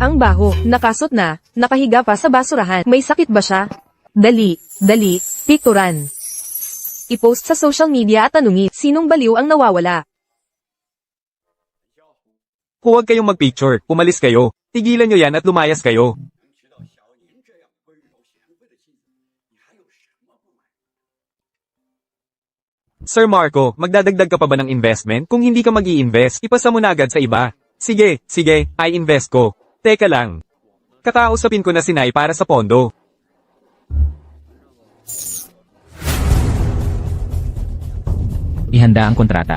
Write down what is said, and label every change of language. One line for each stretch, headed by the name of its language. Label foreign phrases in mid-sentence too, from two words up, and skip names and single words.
Filipino: Ang baho, nakasot na, nakahiga pa sa basurahan. May sakit ba siya? Dali, pikturan. I-post sa
English: social media
Filipino: at tanungin, sinong baliw ang nawawala? Huwag kayong magpicture, umalis kayo. Tigilan nyo yan at lumayas kayo.
Chinese: 能娶到小您这样温柔贤惠的妻子，你还有什么不满？
Filipino: Sir Marco, magdadagdag ka pa ba ng investment? Kung hindi ka mag-i-invest, ipasa mo na agad sa iba. Sige, i-invest ko. Teka lang. Kakausapin ko na si Nay para sa pondo. Ihanda ang kontrata.